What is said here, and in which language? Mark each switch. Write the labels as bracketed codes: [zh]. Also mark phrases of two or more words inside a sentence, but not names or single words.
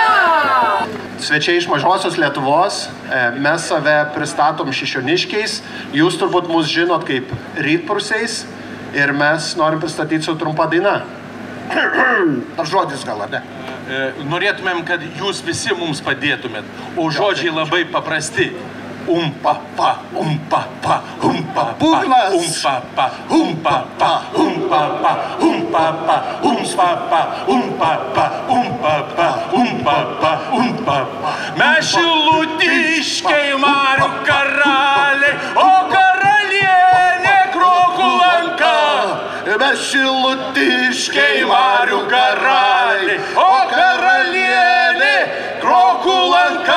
[lt] Svečiai iš mažosios Lietuvos, mes save pristatom Šišioniškiais, jūs turbūt mus žinot kaip Rytprūsiais ir mes norim pristatyti su trumpa daina. Ar žodis gal, ar ne? Norėtumėm, kad jūs visi mums padėtumėt, o žodžiai labai paprasti. Umpa-pa, umpa-pa, umpa-pa, Būgnas! umpa-pa, umpa-pa, umpa-pa, umpa-pa, umpa-pa, umpa-pa, umpa-pa, umpa-pa, umpa-pa. Mes šilutiškiai Marių karaliai, o karalienė Krokų lanka. Mes šilutiškiai Marių karaliai, o karalienė Krokų lanka.